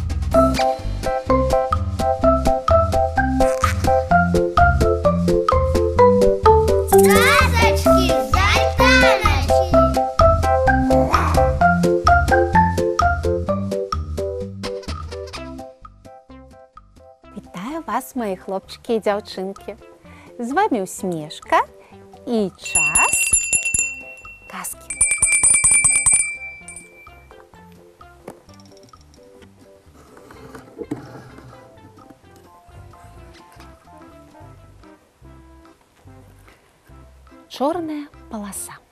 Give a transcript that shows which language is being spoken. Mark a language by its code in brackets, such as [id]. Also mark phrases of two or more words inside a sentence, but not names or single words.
[uk] Казочки з Альтаночки. Вітаю вас, мої хлопчики і дзяўчынкі. З вами Усмешка і час казки. [be] Чорная паласа.